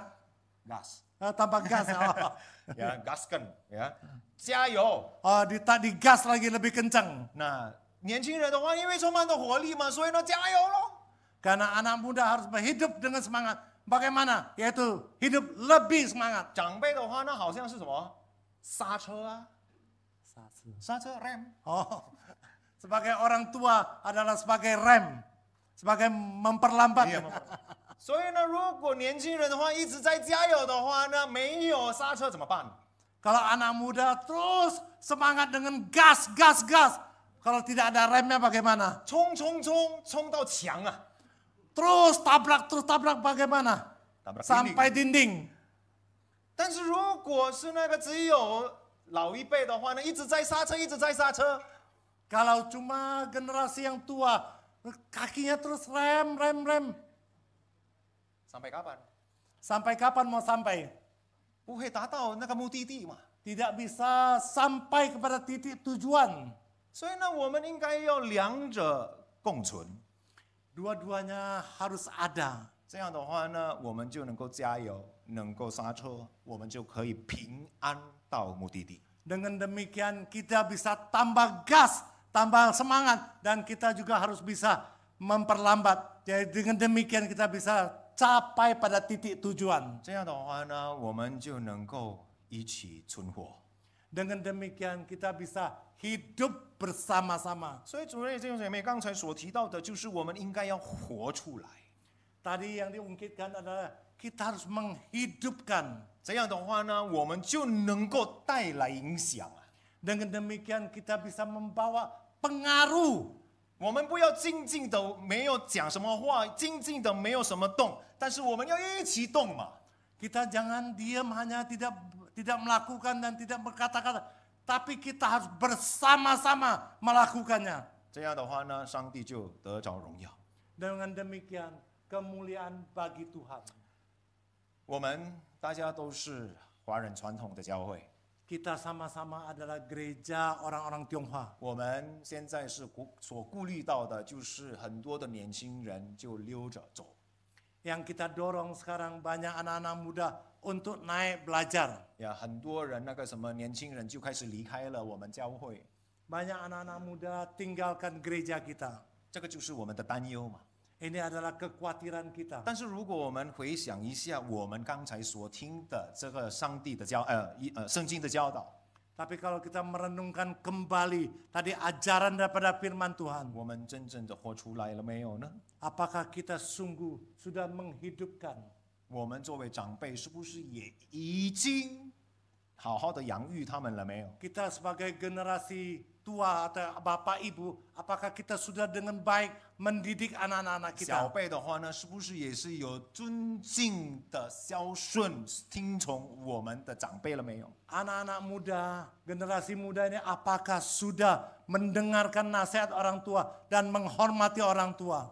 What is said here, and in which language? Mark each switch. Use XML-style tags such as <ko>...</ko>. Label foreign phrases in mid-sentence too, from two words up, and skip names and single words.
<id>，gas， tambah gas.</id> <zh>呀，gasken，呀，加油。</zh> <id>Digas lagi lebih kencang.</id> <zh>那年轻人的话，因为充满着活力嘛，所以呢，加油喽。</zh> <id>Karena anak muda harus hidup dengan semangat. Bagaimana? Yaitu hidup lebih semangat.</id> <zh>长辈的话呢，好像是什么刹车啊，刹车 rem。</zh> <id>Sebagai orang tua adalah sebagai rem, sebagai memperlambat.</id> <zh>所以呢，如果年轻人的话一直在加油的话呢，没有刹车怎么办？</zh> <id>Kalau anak muda terus semangat dengan gas, gas, gas. Kalau tidak ada remnya bagaimana?</id> <zh>冲冲冲，冲到墙啊！</zh> <id>Terus tabrak bagaimana?</id> <zh>打不了</zh> <id>Sampai dinding.</id> <zh>但是如果是那个只有老一辈的话呢，一直在刹车，一直在刹车，</zh> <id>Kalau cuma generasi yang tua, kakinya terus rem. sampai kapan？ Sampai kapan mau sampai?</id> <zh>不会达到那个目的地嘛。</zh> <id>Tidak bisa sampai kepada titik tujuan.</id> <zh>所以呢，我们应该要两者共存。</zh> <id>Dua-duanya harus ada.</id> <zh>这样的话呢，我们就能够加油，能够刹车，我们就可以平安到目的地。</zh> <id>Dengan demikian kita bisa tambah gas, tambah semangat, dan kita juga harus bisa memperlambat. Jadi dengan demikian kita bisa capai pada titik tujuan.</id> <zh>这样的话呢，我们就能够一起存活。</zh> <id>Dengan demikian kita bisa hidup bersama-sama.</id> <zh>所以主内弟兄姐妹刚才所提到的，就是我们应该要活出来。</zh> <id>Tadi yang diungkitkan adalah kita harus menghidupkan.</id> <zh>这样的话呢，我们就能够带来影响啊。</zh> <id>Dengan demikian kita bisa membawa pengaruh.</id> <zh>我们不要静静的没有讲什么话，静静的没有什么动，但是我们要一起动嘛。</zh> <id>Kita jangan diam hanya tidak melakukan dan tidak berkata-kata, tapi kita harus bersama-sama melakukannya.</id> <zh>这样的话呢，上帝就得着荣耀。</zh> <id>Dengan demikian kemuliaan bagi Tuhan.</id> <zh>我们大家都是华人传统的教会，</zh> <id>Kita sama-sama adalah gereja orang-orang Tionghoa.</id> <zh>我们现在是所顾虑到的，就是很多的年轻人就溜着走。</zh> <id>Yang kita dorong sekarang banyak anak-anak muda untuk naik belajar.</id> <zh>呀，很多人那个什么年轻人就开始离开了我们教会，</zh> <id>Banyak anak-anak muda tinggalkan gereja kita.</id> <zh>这个就是我们的担忧嘛。</zh> <id>Ini adalah kekhawatiran kita.</id> <zh>但是如果我们回想一下我们刚才所听的这个上帝的圣经的教导，</zh> <id>Tapi kalau kita merenungkan kembali tadi ajaran daripada firman Tuhan,</id> <zh>我们真正的活出来了没有呢？</zh> <id>apakah kita sungguh sudah menghidupkan?</id> <zh>我们作为长辈，是不是也已经好好的养育他们了没有？</zh> <id>Kita sebagai generasi tua atau bapak ibu, apakah kita sudah dengan baik mendidik anak-anak</id> <zh>小</zh> <id>kita?</id> <zh>辈的话呢，是不是也是有尊敬的孝顺、听从我们的长辈了没有？</zh> <id>Anak-anak muda, generasi muda ini apakah sudah mendengarkan nasihat orang tua dan menghormati orang tua?</id>